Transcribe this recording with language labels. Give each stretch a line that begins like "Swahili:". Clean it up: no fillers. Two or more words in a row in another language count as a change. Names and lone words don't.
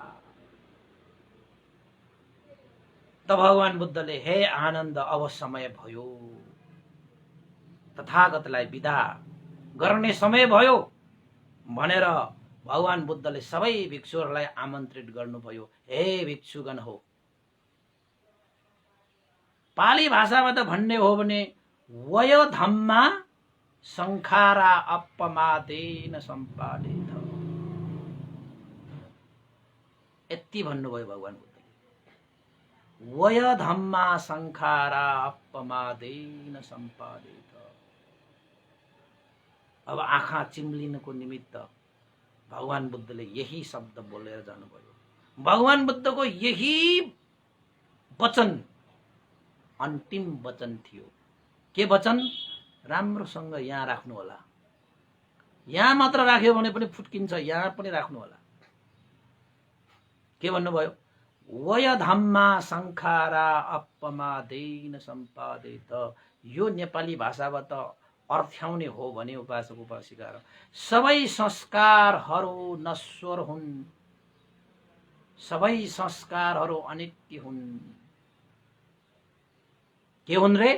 Nepali: त भगवान बुद्धले हे आनन्द, अब समय भयो, तथागतलाई विदा गर्ने समय भयो भनेर भगवान बुद्धले सबै भिक्षुहरूलाई आमन्त्रित गर्नुभयो। हे भिक्षुगण हो, पाली भाषामा त भन्ने हो भने
Pali: वयो धम्मा संखारा अपमादेन सम्पादित,
Nepali: यति भन्नुभयो भगवान बुद्धले।
Pali: वय धम्मा संखारा अपमादेन सम्पादित।
Nepali: अब आँखा चिम्लिनको निमित्त भगवान बुद्धले यही शब्द बोलेर जानुभयो। भगवान बुद्धको यही वचन अन्तिम वचन थियो। के वचन? राम्रोसँग यहाँ राख्नु होला, यहाँ मात्र राख्यो भने पनि फुट्किन्छ, यहाँ पनि राख्नु होला। के भन्नुभयो?
Pali: वय धम्मा संखारा अपमादेन सम्पादित।
Nepali: यो नेपाली भाषाबाट अर्थ्याउने हो भने उपासक उपासिका, सबै संस्कारहरू नश्वर हुन्, सबै संस्कारहरू अनित्य हुन्। के हुन् रे?